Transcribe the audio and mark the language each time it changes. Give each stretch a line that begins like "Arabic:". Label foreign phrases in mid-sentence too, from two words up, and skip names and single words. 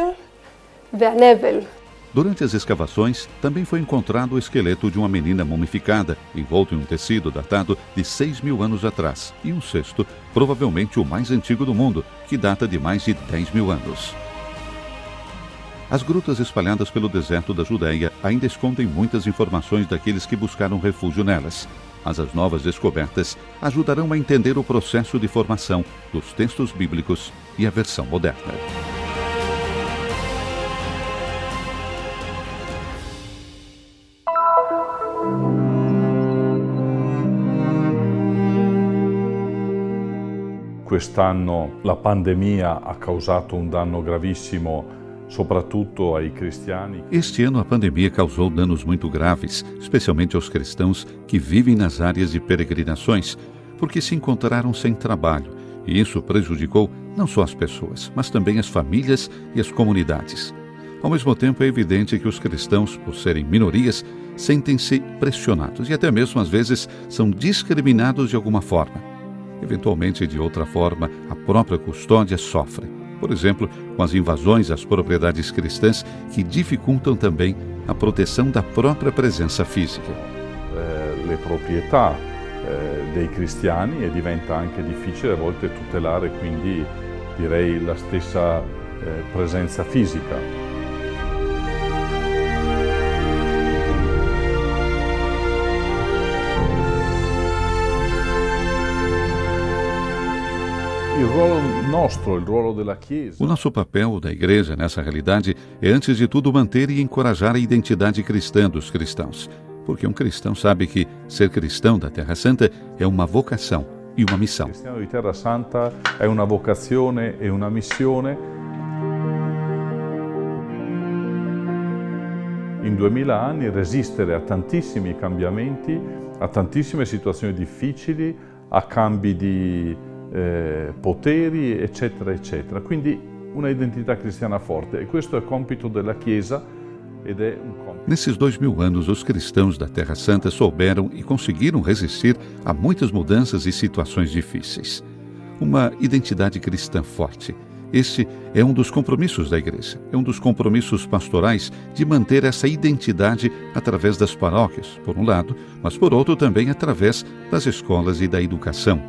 Portuguese: Durante as escavações, também foi encontrado o esqueleto de uma menina mumificada, envolto em um tecido datado de 6.000 anos atrás, e um cesto, provavelmente o mais antigo do mundo, que data de mais de 10.000 anos. As grutas espalhadas pelo deserto da Judeia ainda escondem muitas informações daqueles que buscaram refúgio nelas, mas as novas descobertas ajudarão a entender o processo de formação dos textos bíblicos e a versão moderna.
Italian: Quest'anno la pandemia ha causato un danno gravissimo, soprattutto ai cristiani.
Portuguese: Este ano a pandemia causou danos muito graves, especialmente aos cristãos que vivem nas áreas de peregrinações, porque se encontraram sem trabalho, e isso prejudicou não só as pessoas, mas também as famílias e as comunidades. Ao mesmo tempo, é evidente que os cristãos, por serem minorias, sentem-se pressionados e até mesmo, às vezes, são discriminados de alguma forma. Eventualmente, de outra forma, a própria custódia sofre. Por exemplo, com as invasões às propriedades cristãs que dificultam também a proteção da própria presença física.
Italian: Le proprietà dei cristiani e diventa anche difficile a volte tutelare, quindi direi la stessa presenza fisica.
Portuguese: O nosso papel da igreja nessa realidade é, antes de tudo, manter e encorajar a identidade cristã dos cristãos. Porque um cristão sabe que ser cristão da Terra Santa é uma vocação e uma missão.
Italian: Cristiano di Terra Santa è una vocazione e una missione. In 2000 anni resistere a tantissimi cambiamenti, a tantissime situazioni difficili, a cambi di poteri, eccetera, eccetera. Quindi una identità cristiana forte, e questo è compito della Chiesa ed è un compito.
Portuguese: Nesses 2000 anos, os cristãos da Terra Santa souberam e conseguiram resistir a muitas mudanças e situações difíceis. Uma identidade cristã forte. Este é um dos compromissos da igreja, é um dos compromissos pastorais de manter essa identidade através das paróquias, por um lado, mas por outro também através das escolas e da educação.